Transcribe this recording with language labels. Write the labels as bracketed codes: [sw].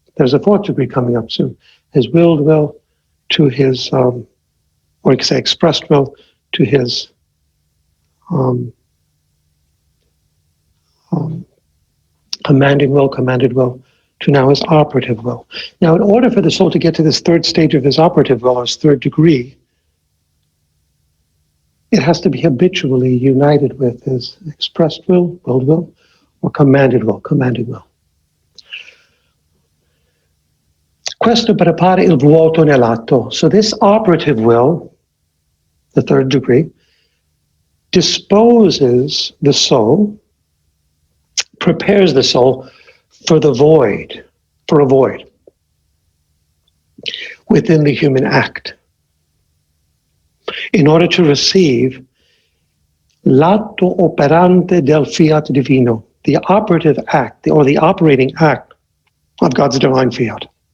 [en] There's a fourth degree coming up soon. His willed will to his, or you could say expressed will, to his commanded will, to now his operative will. Now, in order for the soul to get to this third stage of his operative will, or his third degree, it has to be habitually united with his expressed will, willed will, or commanded will. [it] Questo prepara il vuoto nell'atto. [en] So this operative will, the third degree, disposes the soul, prepares the soul for a void within the human act, in order to receive [it] l'atto operante del fiat divino, [en] the operative act, or the operating act of God's divine fiat.